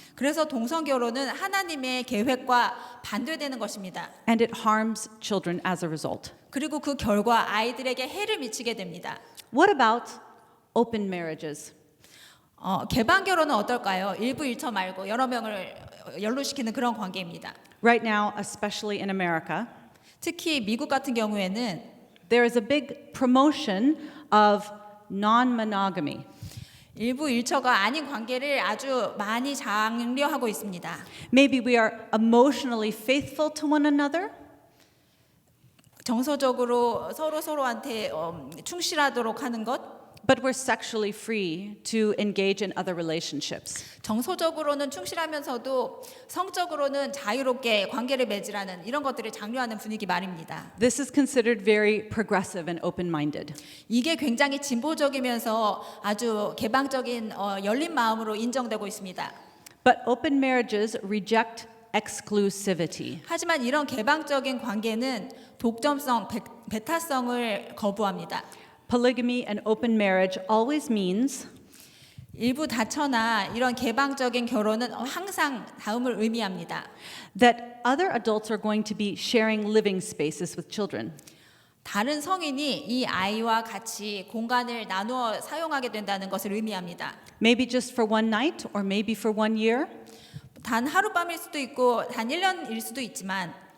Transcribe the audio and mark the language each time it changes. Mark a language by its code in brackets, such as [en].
[ko] 그래서 동성 결혼은 하나님의 계획과 반대되는 것입니다. [en] and it harms children as a result. [ko] 그리고 그 결과 아이들에게 해를 미치게 됩니다. [en] What about open marriages? [ko] 개방 결혼은 어떨까요? 일부 일처 말고 여러 명을 연루시키는 그런 관계입니다. [en] Right now, especially in America, [ko] 특히 미국 같은 경우에는 [en] there is a big promotion of non-monogamy. [ko] 일부 일처가 아닌 관계를 아주 많이 장려하고 있습니다. [en] Maybe we are emotionally faithful to one another, [ko] 정서적으로 서로한테 충실하도록 하는 것, [en] but we're sexually free to engage in other relationships. [ko] 정서적으로는 충실하면서도 성적으로는 자유롭게 관계를 맺으라는 이런 것들을 장려하는 분위기 말입니다. [en] This is considered very progressive and open-minded. [ko] 이게 굉장히 진보적이면서 아주 개방적인 열린 마음으로 인정되고 있습니다. [en] But open marriages reject exclusivity. [ko] 하지만 이런 개방적인 관계는 독점성, 배타성을 거부합니다. [en] Polygamy and open marriage always means [ko] 일부 다처나 이런 개방적인 결혼은 항상 다음을 의미합니다. [en] that other adults are going to be sharing living spaces with children. [ko] 다른 성인이 이 아이와 같이 공간을 나누어 사용하게 된다는 것을 의미합니다. [en] Maybe just for one night or maybe for 1 year. [ko] 단 하룻밤일 수도 있고 단 1년일 수도 있지만